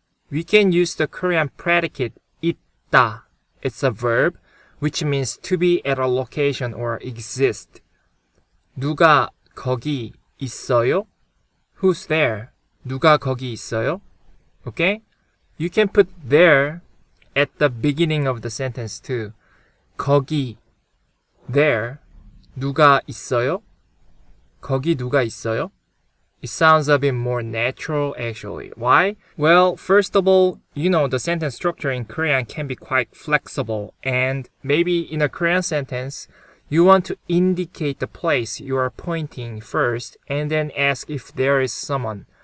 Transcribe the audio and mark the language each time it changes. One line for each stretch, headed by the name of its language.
English: We can use the Korean predicate 있다. It's a verb, which means to be at a location or exist.
Korean: 누가 거기 있어요?
English: Who's there?
Korean: 누가 거기 있어요? Okay?
English: You can put there at the beginning of the sentence too.
Korean: 거기, there, 누가 있어요? 거기 누가 있어요?
English: It sounds a bit more natural actually. Why? Well, first of all, the sentence structure in Korean can be quite flexible, and maybe in a Korean sentence, you want to indicate the place you are pointing first and then ask if there is someone.